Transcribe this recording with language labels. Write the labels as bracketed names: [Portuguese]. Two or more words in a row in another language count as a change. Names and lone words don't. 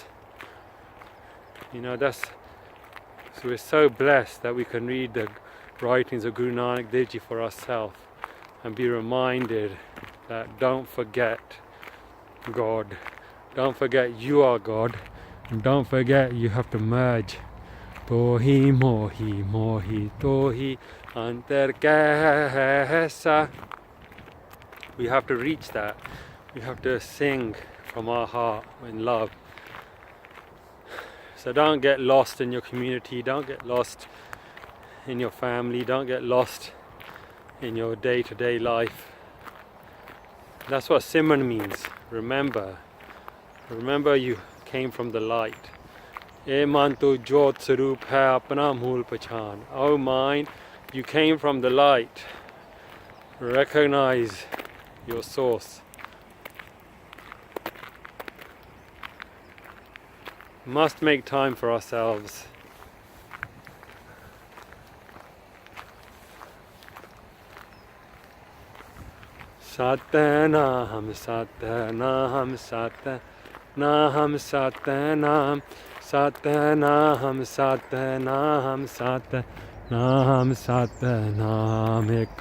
[English] You know, so we're so blessed that we can read the writings of Guru Nanak Dev Ji for ourselves and be reminded that don't forget God, don't forget you are God, and don't forget you have to merge. [Punjabi] ਤੋਹੀ ਮੋਹੀ ਮੋਹੀ ਤੋਹੀ ਅੰਤਰ ਕੈਸਾ. [English] We have to reach that. We have to sing from our heart in love. So don't get lost in your community, don't get lost in your family, don't get lost in your day-to-day life. That's what Simran means. Remember you came from the light. [Punjabi] ਏ ਮਨ ਤੂੰ ਜੋਤਿ ਸਰੂਪ ਹੈ ਆਪਣਾ ਮੂਲ ਪਛਾਣ. [English] Oh mind, you came from the light. Recognize your source. Must make time for ourselves. [Punjabi] ਸਤਿਨਾਮ, ਸਤਿਨਾਮ, ਸਤਿਨਾਮ, ਸਤਿਨਾਮ, ਸਤਿਨਾਮ, ਸਤਿਨਾਮ, ਸਤਿਨਾਮ, ਸਤਿਨਾਮ, ਇਕ